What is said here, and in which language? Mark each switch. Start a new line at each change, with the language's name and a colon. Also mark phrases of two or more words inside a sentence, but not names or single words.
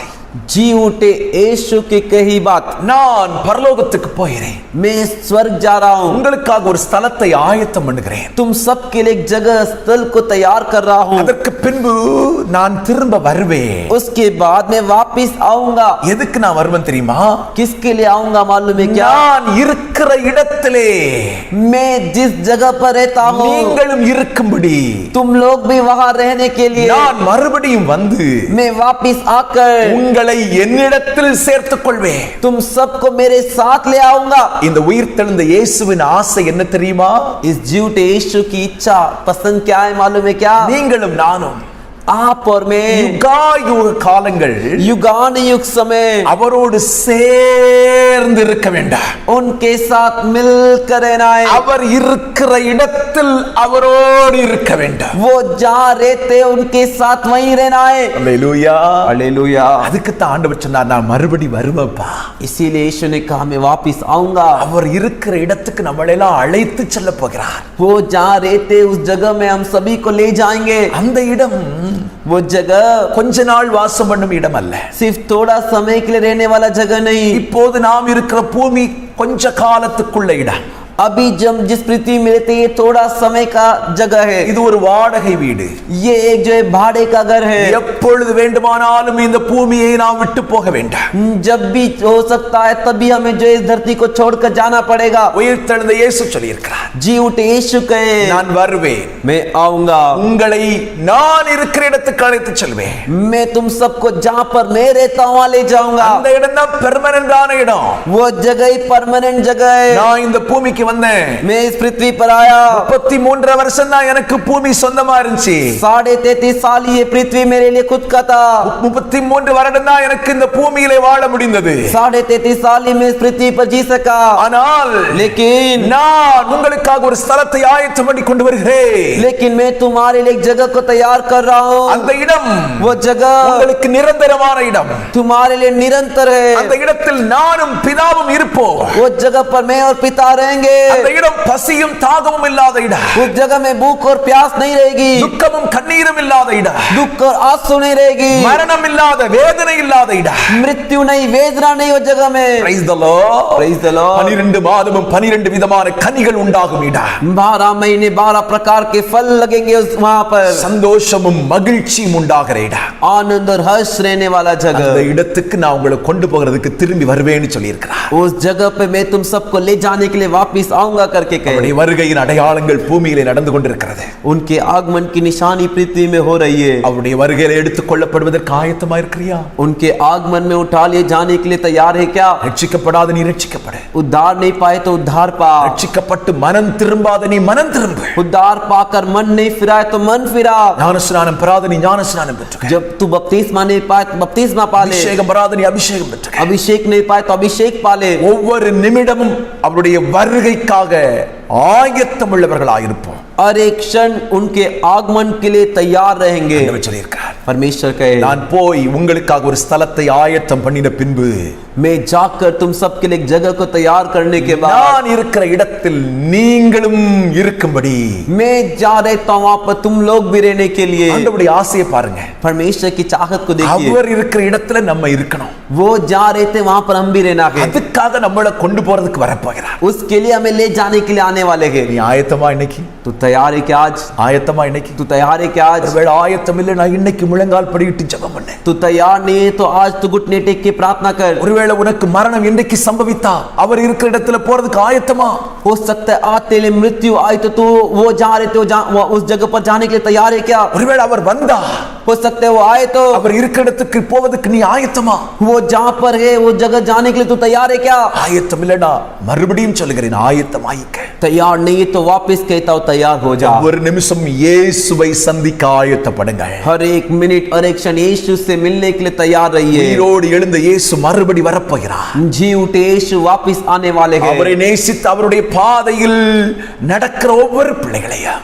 Hindi: जी उठे यीशु की कही बात,
Tamil: நான் பரலோகத்துக்கு போகிறேன்,
Hindi: मैं स्वर्ग जा रहा हूँ,
Tamil: உங்களுக்காக ஒரு ஸ்தலத்தை ஆயத்தம் பண்ணுகிறேன்,
Hindi: तुम सबके लिए एक जगह स्थल को तैयार कर रहा हूँ,
Tamil: அதற்கு பின்பு நான் திரும்ப வருவேன்.
Hindi: उसके बाद मैं वापिस आऊंगा.
Tamil: எதுக்கு நான் வருவேன் தெரியுமா?
Hindi: किसके लिए आऊंगा मालूम है क्या?
Tamil: நான் இருக்கிற இடத்திலே
Hindi: मैं जिस जगह पर रहता हूँ
Tamil: நீங்களும் இருக்கும்படி
Hindi: तुम लोग भी वहां रहने के लिए
Tamil: நான் மறுபடியும் வந்து
Hindi: मैं वापिस आकर
Tamil: உங்களை என்னிடத்தில் சேர்த்துக் கொள்வேன்.
Hindi: तुम सबको मेरे साथ ले आऊंगा.
Tamil: இந்த உயிர்த்தெழுந்த இயேசுவின் ஆசை என்ன தெரியுமா?
Hindi: इस जीवते यीशु की इच्छा पसंद क्या है मालूम है क्या?
Tamil: நீங்களும் நானும்
Hindi: आप और मैं
Tamil: யுகாயுக காலங்கள்
Hindi: युगान युग समय
Tamil: அவரோடு சேர்ந்து இருக்க வேண்டாம்.
Hindi: उनके साथ मिलकर रहना है.
Tamil: அவர் இருக்கிற இடத்தில் அவரோடு இருக்க வேண்டாம்.
Hindi: वो जहाँ रहते उनके साथ वहीं रहना है.
Tamil: அல்லேலூயா.
Hindi: हालेलुया.
Tamil: அதுக்கு தான் ஆண்டவர் சொன்னார், நான் மறுபடி வருவேன்ப்பா.
Hindi: इसीलिए यीशु ने कहा मैं वापिस आऊंगा.
Tamil: அவர் இருக்கிற இடத்துக்கு நம்மளை எல்லாம் அழைத்து செல்ல போகிறார்.
Hindi: वो जहाँ रहते उस जगह में हम सभी को ले जाएंगे.
Tamil: அந்த இடம்
Hindi: वो जगह
Tamil: கொஞ்ச நாள் வாசம் பண்ணும் இடம் அல்ல.
Hindi: सिर्फ थोड़ा समय के लिए रहने वाला जगह नहीं.
Tamil: இப்போது நாம் இருக்கிற பூமி கொஞ்ச காலத்துக்குள்ள இடம்.
Hindi: अभी जब जिस पृथ्वी में रहते ये थोड़ा समय का जगह है,
Tamil: இது ஒரு வாடகை வீடு.
Hindi: ये एक जो है भाड़े का घर है.
Tamil: எப்பொழுது வேண்டுமானாலும் இந்த பூமியை நாம் விட்டு போக வேண்டாம்.
Hindi: जब भी हो सकता है तभी हमें जो इस धरती को छोड़कर जाना पड़ेगा.
Tamil: உயிர்த்தெழுந்த இயேசு சொல்லியிருக்கிறார்,
Hindi: जी उठे यीशु कहे,
Tamil: நான் வருவேன்,
Hindi: मैं आऊंगा,
Tamil: உங்களை நான் இருக்கிற இடத்துக்கு அழைத்து செல்வேன்.
Hindi: मैं तुम सबको जहां पर मैं रहता हूं वहां ले जाऊंगा.
Tamil: அந்த இடம் தான் பெர்மனன்டான இடம்.
Hindi: वो जगह ही परमानेंट जगह है.
Tamil: நான் இந்த பூமிக்கு வந்தேன்,
Hindi: मैं इस पृथ्वी पर आया.
Tamil: 33 வருஷம் தான் எனக்கு பூமி சொந்தமா இருந்துச்சு.
Hindi: 33.5 साल ये पृथ्वी मेरे लिए खुद का था.
Tamil: 33 வருடம் தான் எனக்கு இந்த பூமியிலே வாழ முடிந்தது.
Hindi: 33.5 साल ही मैं इस पृथ्वी पर जी सका.
Tamil: ஆனால்
Hindi: लेकिन
Tamil: நான் உங்களுக்காக ஒரு ஸ்தலத்தை ஆயத்தம் பண்ணி கொண்டு வருகிறேன்.
Hindi: लेकिन मैं तुम्हारे लिए एक जगह को तैयार कर रहा हूँ.
Tamil: அந்த இடம்
Hindi: वो जगह
Tamil: உங்களுக்கு நிரந்தரமான இடம்.
Hindi: तुम्हारे लिए निरंतर है.
Tamil: அந்த இடத்தில் நானும் பிதாவும் இருப்போம்.
Hindi: वो जगह पर मैं और पिता रहेंगे.
Tamil: அந்த இடம் பசியும் தாகமும் இல்லாத இடம்.
Hindi: उस जगह में भूख और प्यास नहीं रहेगी.
Tamil: துக்கமும் கண்ணீரும் இல்லாத இடம்.
Hindi: दुख और आंसू नहीं रहेगी.
Tamil: மரணம் இல்லாத, வேதனை இல்லாத இடம்.
Hindi: मृत्यु नहीं, वेदना नहीं वो जगह में.
English: Praise the Lord. Praise the Lord.
Tamil: 12 மாதமும் 12 விதமான கனிகள் உண்டாகும் இடம்.
Hindi: 12 महीने 12 प्रकार के फल लगेंगे वहां पर.
Tamil: சந்தோஷமும் மகிழ்ச்சியும் உண்டாகிற இடம்.
Hindi: आनंद और हर्ष रहने वाला
Tamil: அந்த
Hindi: जगह.
Tamil: இடத்துக்கு நான் உங்களை கொண்டு போகிறதுக்கு திரும்பி வருவேன்னு சொல்லியிருக்கிறார்.
Hindi: उस जगह पे मैं तुम सबको ले जाने के लिए वापस आऊंगा करके कहे.
Tamil: அவருடைய வருகையின் அடையாளங்கள் பூமியிலே நடந்து கொண்டிருக்கிறது.
Hindi: उनके आगमन की निशानी पृथ्वी में हो रही है.
Tamil: அவருடைய வருகையில எடுத்துக் கொள்ளப்படுவதற்கு ஆயத்தமா இருக்கிறியா?
Hindi: उनके आगमन में उठा लिए जाने के लिए तैयार है क्या?
Tamil: ரட்சிக்கப்படாத நீ ரட்சிக்கப்படு.
Hindi: उद्धार नहीं पाए तो उद्धार पा.
Tamil: ரட்சிக்கப்பட்டு மனம் திரும்பாத நீ மனம் திரும்பு.
Hindi: उद्धार पाकर मन नहीं फिराए तो मन फिरा.
Tamil: ஞானஸ்நானம் பெறாத நீ ஞானஸ்நானம் பெற்றுக்க.
Hindi: जब तू बपतिस्मा नहीं पाए तो बपतिस्मा पा ले.
Tamil: அபிஷேகம் பெறாத நீ அபிஷேகம் பெற்றுக்க.
Hindi: अभिषेक नहीं पाए तो अभिषेक पा ले.
Tamil: ஒவ்வொரு நிமிடமும் அவருடைய வருகைக்காக ஆயத்தம் உள்ளவர்களாயிருப்போம்.
Hindi: और एक क्षण उनके आगमन के लिए तैयार रहेंगे.
Tamil: ஆண்டவர் சொல்லியிருக்கிறார்,
Hindi: परमेश्वर कहे,
Tamil: நான் போய் உங்களுக்காக ஒரு ஸ்தலத்தை ஆயத்தம் பண்ணின பின்பு
Hindi: मैं जाकर तुम सबके लिए एक जगह को तैयार करने के बाद
Tamil: நான் இருக்கிற இடத்தில் நீங்களும் இருக்கும்படி
Hindi: मैं जा रहता हूं वहां पर तुम लोग भी रहने के लिए.
Tamil: ஆண்டவருடைய ஆசையை பாருங்க.
Hindi: परमेश्वर की चाहत को देखिए.
Tamil: அவர் இருக்கிற இடத்துல நம்ம இருக்கணும்.
Hindi: वो जा रहे थे वहां पर हम भी रहना है.
Tamil: அதுக்காக நம்மள கொண்டு போறதுக்கு வரப்போகிறார்.
Hindi: उसके लिए हमें ले जाने के लिए आने वाले हैं.
Tamil: நீ ஆயத்தமா இன்னைக்கு?
Hindi: तू तैयार है क्या आज?
Tamil: ஆயத்தமா இன்னைக்கு?
Hindi: तू तैयार है क्या आज?
Tamil: ஒருவேளை ஆயத்தம் இல்லை, நான் இன்னைக்கு முழங்கால் படியிட்டு ஜெபம் பண்ணு.
Hindi: तू तैयार नहीं है तो आज तू घुटने टेक के प्रार्थना कर.
Tamil: ஒருவேளை உனக்கு மரணம் இன்றைக்கு சம்பவித்தா அவர் இருக்கிற இடத்துல போறதுக்கு ஆயத்தமா?
Hindi: हो सकता है आज तेरे मृत्यु आई तो तू वो जा रहे थे वो उस जगह पर जाने के लिए तैयार है क्या?
Tamil: ஒருவேளை அவர் வந்தா,
Hindi: हो सकता है वो आए तो
Tamil: அவர் இருக்கிற இடத்துக்கு போவதற்கு நீ ஆயத்தமா?
Hindi: वो जहां पर है वो जगह जाने के लिए तू तैयार है क्या?
Tamil: ஆயத்தம் இல்லடா, மறுபடியும் சொல்லுகிறேன், ஆயத்தமாயிக்க.
Hindi: तैयार नहीं है तो वापस कहता हूं तैयार हो जा.
Tamil: ஒரு நிமிஷம் இயேசுவை சந்திக்க ஆயத்தப்படுங்க.
Hindi: हर एक मिनट और एक क्षण यीशु से मिलने के लिए तैयार रहिए.
Tamil: உயிரோடு எழுந்த இயேசு மறுபடி வரப்போகிறார்.
Hindi: जी उठे यीशु वापस आने वाले हैं.
Tamil: அவரை நேசித்து அவருடைய பாதையில் நடக்கிற ஒவ்வொரு பிள்ளைகளையும்,